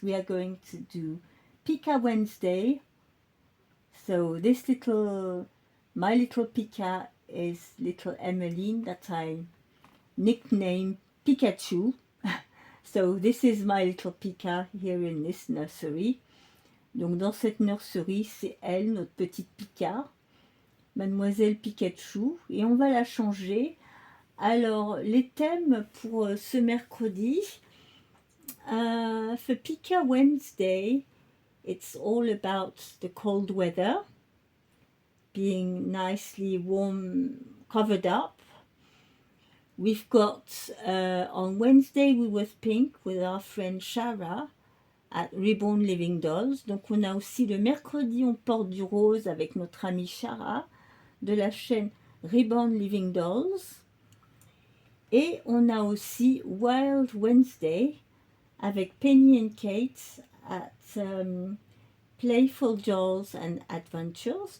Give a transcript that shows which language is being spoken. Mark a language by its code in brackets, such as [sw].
[en] We are going to do Pika Wednesday. So this my little Pika is little Emmeline that I nicknamed Pikachu. So this is my little Pika here in this nursery. [fr] Donc dans cette nurserie, c'est elle, notre petite Pika, Mademoiselle Pikachu, et on va la changer. Alors les thèmes pour ce mercredi, [en] for Pika Wednesday, it's all about the cold weather, being nicely warm, covered up. We've got, on Wednesday we was pink with our friend Shara at Reborn Living Dolls. [fr] Donc on a aussi le mercredi, on porte du rose avec notre amie Shara de la chaîne Reborn Living Dolls. Et on a aussi Wild Wednesday avec Penny and Kate at Playful Dolls and Adventures.